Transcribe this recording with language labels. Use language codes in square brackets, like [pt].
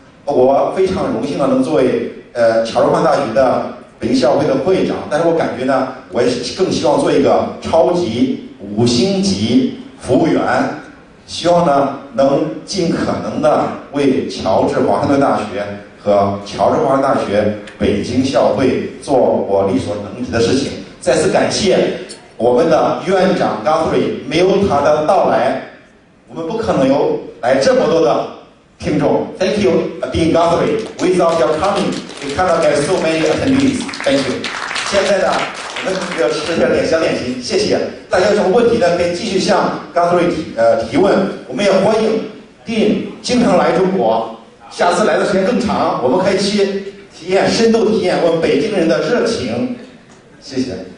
[zh] 我非常荣幸的能作为乔治华大学的北京校委会的会长，但是我感觉呢，我也是更希望做一个超级5星级服务员，希望呢能尽可能的为乔治华盛顿大学和乔治华盛顿大学北京校会做我力所能及的事情。再次感谢我们的院长 Guthrie， 没有他的到来，我们不可能有来这么多的听众。 [en] Thank you, Dean Guthrie. Without your coming, we cannot get so many attendees. Thank you. [zh] 现在呢，我们要吃点小点心，谢谢。大家有什么问题呢？可以继续向 Guthrie 提问。我们也欢迎 Dean 经常来中国，下次来的时间更长，我们可以去深度体验我们北京人的热情。谢谢。